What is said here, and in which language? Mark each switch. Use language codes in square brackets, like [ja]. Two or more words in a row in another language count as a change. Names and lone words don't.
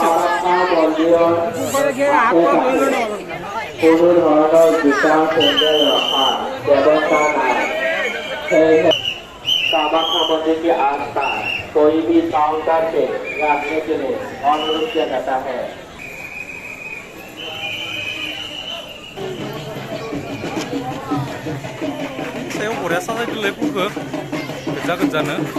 [hi] कामाख्या मंदिर के आसपास कोई भी काउंटर पे रखने के लिए अनुरोध किया जाता है [brx] सायाव बरिया साजायदोलै फुलखौ गोजानो